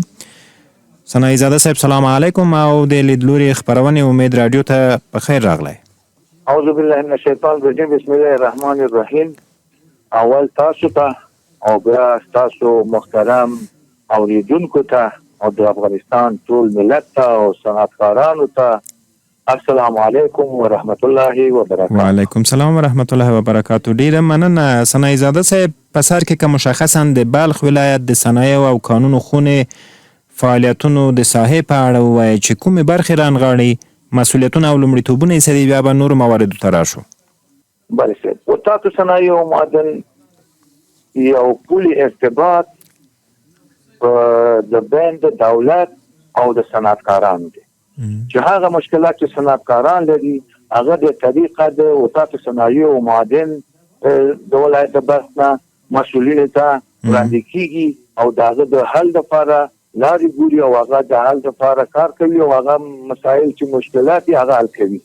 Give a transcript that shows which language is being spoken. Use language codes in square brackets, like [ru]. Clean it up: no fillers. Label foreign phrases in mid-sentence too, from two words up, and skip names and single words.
[ps] ثنایی زاده صاحب [ar] سلام علیکم [ps] او د لیدلوري خبرونې امید رادیو ته په خیر راغلی. [ar] اعوذ بالله من الشیطان الرجیم، بسم الله الرحمن الرحیم. [ps] اول تاسو ته او بیا تاسو محترم اوریدونکو ته او د افغانستان ټول ملت ته او صنعتکارانو ته [ar] السلام علیکم و رحمت الله و برکاته. وعلیکم السلام و رحمت الله و برکاته. [ps] ډیره مننه ثنایی زاده صاحب. په سر کې که مشخصا د بلخ ولایت د صنایعو او قانونو خونې فعالیتونو د ساحې په اړه ووایي چې کومې برخې رانغاړي، مسؤلیتونه او لومړیتوبونه یې څه دي، بیا به نورو مواردو ته راشو. بله صاحب، وطاقو صنایع و معدن یو پولي ارتباط د بین د دولت او د صنعتکارانو دي چې هغه مشکلات چې صنعتکاران لري هغه د طریقه د وطاقو صنایع و معدن د ولایت د بلخ نه مسؤلینو ته وړاندې کیږي او د هغه د حل لپاره لارې ګوري او هغه د حل لپاره کار کوي او هغه مسایل چې مشکلات یې هغه حل کوي.